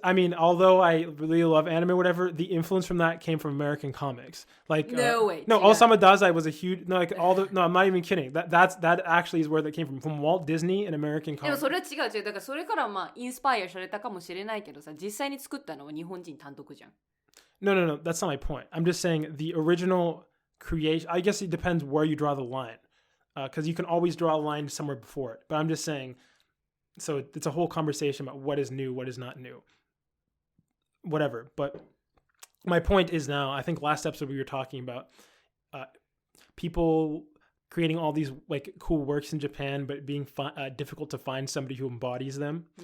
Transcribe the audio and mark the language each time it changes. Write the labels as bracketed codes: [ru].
[en] I mean, although I really love anime, or whatever, the influence from that came from American comics. Like No way. No, [ja] 違う。 [en] Osamu Dazai was a huge. No, like all the. No, I'm not even kidding. That actually is where that came from Walt Disney and American [ja] でも [en] comics. [ja] それは違う。だからそれからまあインスパイアされたかもしれないけどさ、実際に作ったのは日本人単独じゃん。 [en] No. That's not my point. I'm just saying the original creation. I guess it depends where you draw the line, because you can always draw a line somewhere before it. But I'm just saying. So it's a whole conversation about what is new, what is not new. Whatever. But my point is now, I think last episode we were talking about people creating all these like cool works in Japan, but being difficult to find somebody who embodies them.